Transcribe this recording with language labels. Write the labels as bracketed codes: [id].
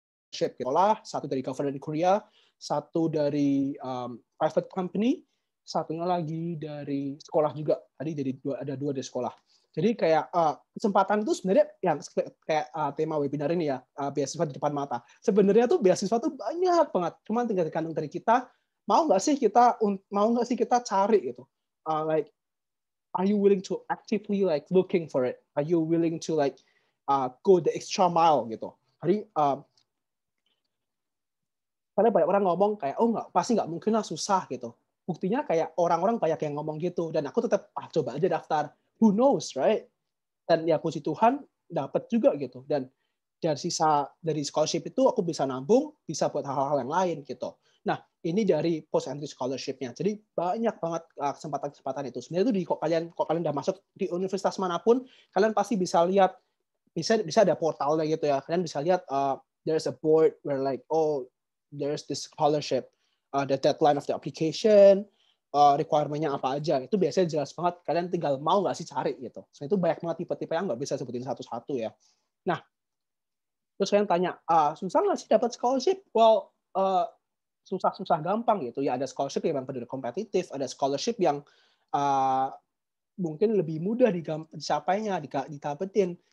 [id] Sekolah, 1 dari government Korea, 1 dari private company, 1-nya lagi dari sekolah juga. Tadi ada 2 dari sekolah. Jadi kayak kesempatan itu sebenarnya yang kayak tema webinar ini ya, beasiswa di depan mata. Sebenarnya tuh beasiswa tuh banyak banget. Cuma tinggal tergantung dari kita, mau nggak sih kita cari gitu. [en] Like, are you willing to actively like looking for it? Are you willing to like go the extra mile gitu? [id] Jadi karena banyak orang ngomong kayak, oh pasti nggak mungkin lah, susah gitu. Buktinya kayak orang-orang banyak yang ngomong gitu, dan aku tetap coba aja daftar. [en] Who knows, right? [id] Dan ya puji Tuhan dapat juga gitu. Dan dari scholarship itu aku bisa nabung, bisa buat hal-hal yang lain gitu. Nah, ini dari post entry scholarship-nya. Jadi banyak banget kesempatan-kesempatan itu. Sebenarnya itu kalian udah masuk di universitas manapun, kalian pasti bisa lihat, bisa ada portalnya gitu ya. Kalian bisa lihat [en] there's a board where like, oh, there's this scholarship, the deadline of the application, [id] requirement-nya apa aja. Itu biasanya jelas banget. Kalian tinggal mau nggak sih cari gitu. So, itu banyak banget tipe-tipe yang nggak bisa sebutin satu-satu ya. Nah, terus kalian tanya, susah nggak sih dapat scholarship? Well, susah-susah gampang gitu ya. Ada scholarship yang benar kompetitif, ada scholarship yang mungkin lebih mudah dicapainya, didapetin.